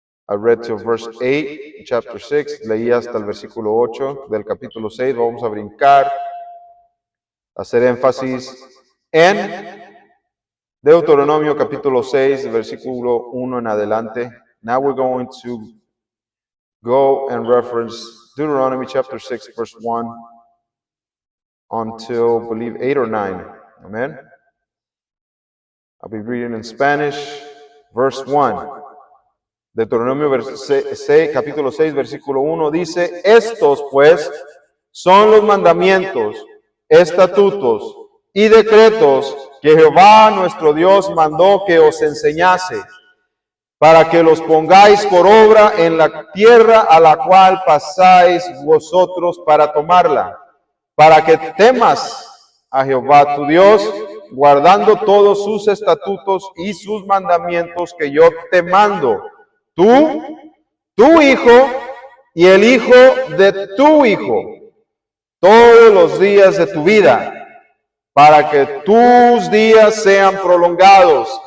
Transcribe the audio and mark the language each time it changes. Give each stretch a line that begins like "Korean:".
English: I read to verse 8, chapter 6,
Spanish: leí hasta el versículo 8 del capítulo 6, vamos a brincar, hacer énfasis en Deuteronomio capítulo 6, versículo 1 en adelante.
English: Now we're going to go and reference Deuteronomy chapter 6, verse 1 until, I believe, 8 or 9. Amen. I'll be reading in Spanish, verse 1.
Spanish: Deuteronomio capítulo 6, versículo 1 dice: estos pues son los mandamientos, estatutos y decretos que Jehová nuestro Dios mandó que os enseñase, para que los pongáis por obra en la tierra a la cual pasáis vosotros para tomarla, para que temas a Jehová tu Dios, guardando todos sus estatutos y sus mandamientos que yo te mando, tú, tu hijo y el hijo de tu hijo, todos los días de tu vida, para que tus días sean prolongados.